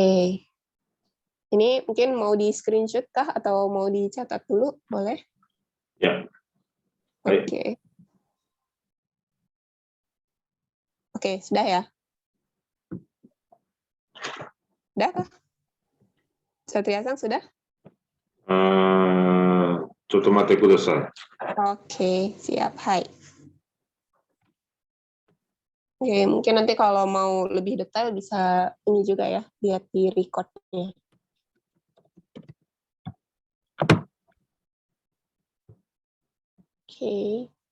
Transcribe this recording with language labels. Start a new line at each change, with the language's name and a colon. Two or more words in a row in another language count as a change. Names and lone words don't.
Indonesian: Ini mungkin mau di screenshot kah atau mau dicatat dulu? Boleh? Ya. Oke. Oke, sudah ya? Sudah kah? Satriasang sudah?
Japanese: ちょっと待ってください。
Indonesian: Oke, siap. Hai. Oke, mungkin nanti kalau mau lebih detail bisa ini juga ya, lihat di record-nya. Oke.